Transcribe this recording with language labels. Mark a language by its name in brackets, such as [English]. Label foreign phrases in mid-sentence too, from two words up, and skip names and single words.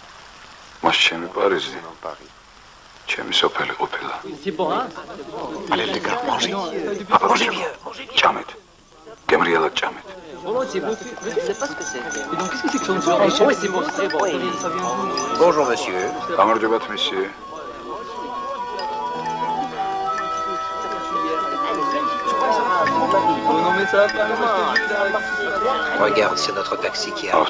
[Georgian] მას ჩემი პარიზი [French] c'est non Paris. [Georgian] ჩემი სოფელი ყოფილა. [French] Allez les gars, mangez. Papa, mangez bien. [Georgian] Ჭამეთ. გემრიელად ჭამეთ. [French] Bonjour, monsieur. [Georgian] გამარჯობათ, monsieur. [French] Regarde, c'est notre taxi qui arrive.